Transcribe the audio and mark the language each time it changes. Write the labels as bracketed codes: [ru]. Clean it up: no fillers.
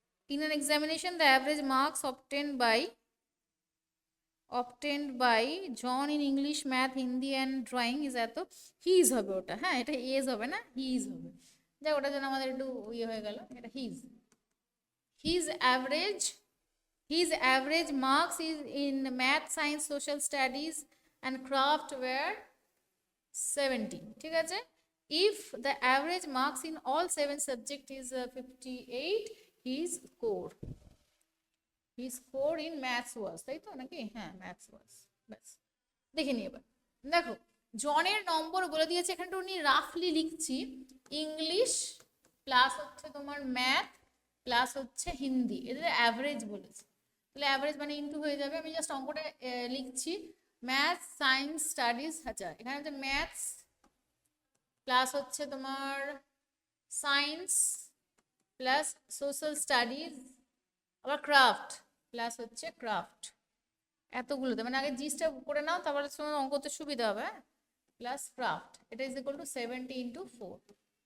[en] In an examination, the average marks obtained by obtained by John in English, math, Hindi and drawing is এত, his হবে ওটা, হ্যাঁ এটা as হবে না, হিজ হবে। [bn] যাই ওটার জন্য আমাদের একটু ইয়ে হয়ে গেল, এটা his. [en] His average, his average marks is in math, science, social studies and craft were 70, ঠিক আছে। if the average marks in all 7 subject is 58, his score in maths was, তাই তো নাকি, হ্যাঁ maths was, ব্যাস দেখে নিই। [bn] এবার দেখো জনের নম্বর বলে দিয়েছে, এখানটা উনি রাফলি লিখছি, ইংলিশ প্লাস হচ্ছে তোমার ম্যাথ প্লাস হচ্ছে হিন্দি, এদের অ্যাভারেজ বলেছে, তাহলে অ্যাভারেজ মানে ইনটু হয়ে যাবে। আমি জাস্ট অঙ্কটা লিখছি, ম্যাথ সায়েন্স স্টাডিজ, আচ্ছা এখানে হচ্ছে ম্যাথস প্লাস হচ্ছে তোমার সায়েন্স প্লাস সোশ্যাল স্টাডিজ, আবার ক্রাফট প্লাস হচ্ছে ক্রাফট, এতগুলোতে মানে আগে জিসটা করে নাও, তারপরে তোমার অঙ্ক করতে সুবিধা হবে, প্লাস ক্রাফট, এটা ইজ ইকুয়াল টু 70 ইন্টু 4।